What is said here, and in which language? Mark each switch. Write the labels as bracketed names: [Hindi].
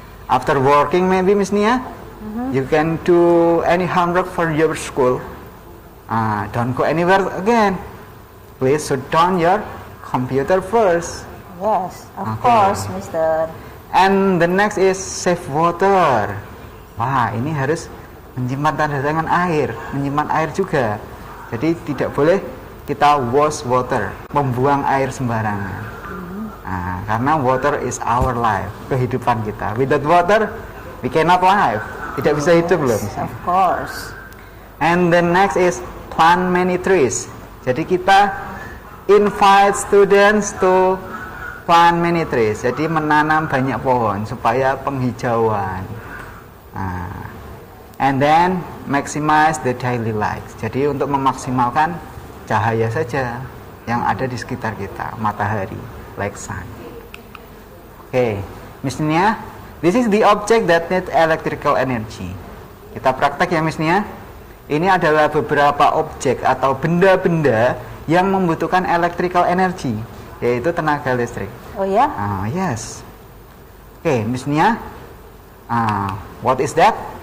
[English] After working maybe Miss Nia, you can do any homework for your school. Don't go anywhere again. Please shut down your computer first. Yes, of course, Mister. And the next is save water. [Indonesian] Wah, ini harus menyimpan tanda tangan air, menyimpan air juga. Jadi tidak boleh kita [English] waste water, [Indonesian] membuang air sembarangan. [English] Karena water is our life, [Indonesian] kehidupan kita. [English] Without water, we cannot live. [Indonesian] Tidak bisa hidup loh. [English] Of course. And the next is plant many trees. [Indonesian] Jadi kita [English] invite students to plant many trees. [Indonesian] Jadi menanam banyak pohon supaya penghijauan. [English] And then maximize the daily light. [Indonesian] Jadi untuk memaksimalkan cahaya saja yang ada di sekitar kita, matahari, [English] like sun. Oke, Miss Nia, this is the object that need electrical energy. [Indonesian] Kita praktek ya Miss Nia. Ini adalah beberapa objek atau benda-benda yang membutuhkan electrical energy, yaitu tenaga listrik. Oh ya? [English] Yes. Oke, Miss Nia, what is that?